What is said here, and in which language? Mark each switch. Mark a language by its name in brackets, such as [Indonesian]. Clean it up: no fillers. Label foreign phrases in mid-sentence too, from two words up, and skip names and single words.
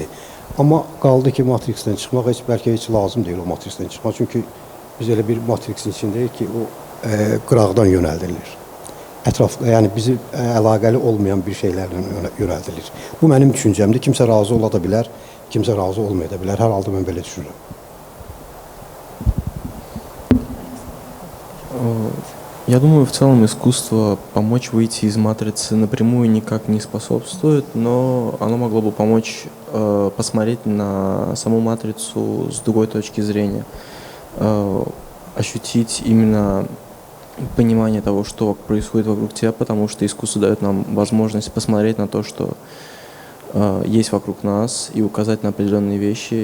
[Azerbaijani] Amma qaldı ki, matriksdən çıxmaq bəlkə heç lazım deyil o matriksdən çıxmaq. Çünki biz elə bir matriksin içindəyik ki, o qıraqdan yönəldilir. Ətrafda, yəni bizi əlaqəli olmayan bir şeylərlə yönəldilir. Bu mənim düşüncəmdir. Kimsə razı ola da bilər, kimsə razı olmaya da bilər. Hər halda mən belə düşünürəm. [Russian] Я думаю, в целом искусство помочь выйти из матрицы напрямую никак не способствует, но оно могло бы помочь посмотреть на саму матрицу с другой точки зрения, ощутить именно понимание того, что происходит вокруг тебя, потому что искусство дает нам возможность посмотреть на то, что есть вокруг нас, и указать на определенные вещи.